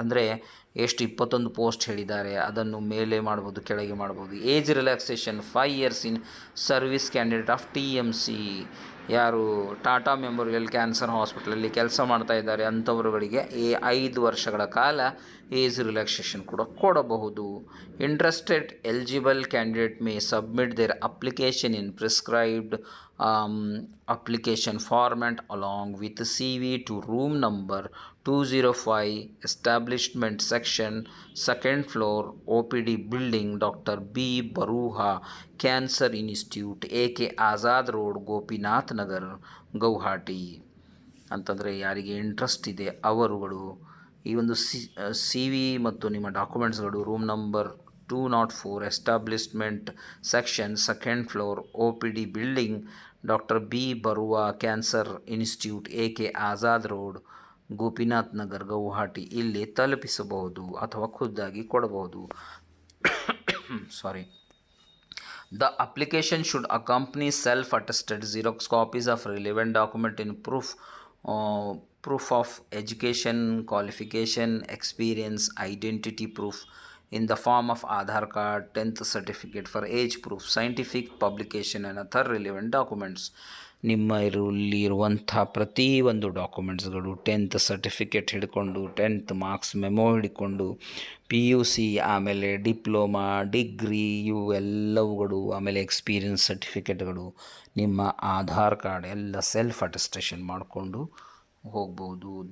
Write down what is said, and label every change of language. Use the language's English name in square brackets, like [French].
[Kannada] ಅಂದರೆ ಎಷ್ಟು 21 ಪೋಸ್ಟ್ ಹೇಳಿದ್ದಾರೆ, ಅದನ್ನು ಮೇಲೆ ಮಾಡ್ಬೋದು ಕೆಳಗೆ ಮಾಡ್ಬೋದು. [English] Age relaxation 5 years in service candidate of TMC. [Kannada] ಯಾರು ಟಾಟಾ ಮೆಮೋರಿಯಲ್ ಕ್ಯಾನ್ಸರ್ ಹಾಸ್ಪಿಟಲಲ್ಲಿ ಕೆಲಸ ಮಾಡ್ತಾ ಇದ್ದಾರೆ ಅಂಥವ್ರುಗಳಿಗೆ 5 ವರ್ಷಗಳ ಕಾಲ ಏಜ್ ರಿಲ್ಯಾಕ್ಸೇಷನ್ ಕೂಡ ಕೊಡಬಹುದು. [English] Interested eligible candidate may submit their application in prescribed application format along with CV to room number 205 establishment section 2nd floor OPD building Dr. B Baruha Cancer Institute AK Azad Road Gopinath Nagar Guwahati. [Kannada] ಅಂತಂದರೆ ಯಾರಿಗೆ interest ಇದೆ ಅವರುಗಳು ಈ ಒಂದು CV ಮತ್ತು ನಿಮ್ಮ ಡಾಕ್ಯುಮೆಂಟ್ಸ್ಗಳು room number 204 establishment section 2nd floor OPD building doctor B ಬರುವಾ cancer institute AK Azad road Gopinath Nagar Gauhati ಇಲ್ಲಿ ತಲುಪಿಸಬಹುದು ಅಥವಾ ಖುದ್ದಾಗಿ ಕೊಡಬಹುದು. [English] Sorry. The application should accompany self-attested Xerox copies of relevant document in proof of education, qualification, experience, identity proof in the form of Aadhaar card, 10th certificate for age proof, scientific publication and other relevant documents. [Kannada] ನಿಮ್ಮ ಇರುವಂಥ ಪ್ರತಿಯೊಂದು ಡಾಕ್ಯುಮೆಂಟ್ಸ್ಗಳು 10th certificate ಹಿಡ್ಕೊಂಡು 10th marks memo ಹಿಡ್ಕೊಂಡು PUC ಆಮೇಲೆ diploma degree ಇವು ಎಲ್ಲವುಗಳು ಆಮೇಲೆ experience ಸರ್ಟಿಫಿಕೇಟ್ಗಳು ನಿಮ್ಮ Aadhaar card ಎಲ್ಲ ಸೆಲ್ಫ್ ಅಟೆಸ್ಟೇಷನ್ ಮಾಡಿಕೊಂಡು ಹೋಗ್ಬೋದು.